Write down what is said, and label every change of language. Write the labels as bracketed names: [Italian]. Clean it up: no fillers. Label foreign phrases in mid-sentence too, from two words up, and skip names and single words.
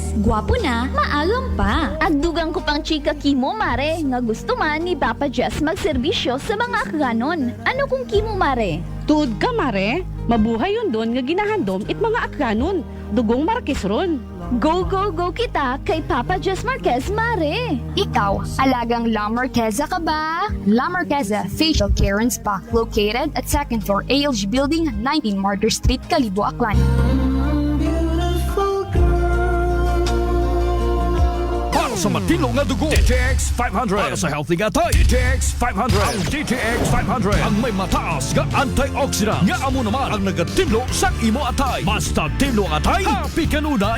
[Aklanon] Gwapo na, maalom pa. Ag dugang ko pang chika kimo, mare, nga gusto man ni Papa Jess magserbisyo sa mga akganon. Ano kung kimo, mare? Tuod ka, mare. Mabuhay yun doon nga ginahandom it mga akganon. Dugong Marquez ron. Go, go, go kita kay Papa Jess Marquez, mare. Ikaw, alagang La Marquesa ka ba? [English] La Marquesa Facial Care and Spa, located at 2nd floor ALG Building, 19 Martyr Street, Kalibo, Aklan. [Aklanon] Para sa matino nga dugo, DTX 500. Para sa healthy nga tayo, DTX 500. Ang DTX 500 ang may mataas nga antioxidant. Nga amo naman ang nagatilo sa imo atay. Basta tilo ang atay, happy kanunay.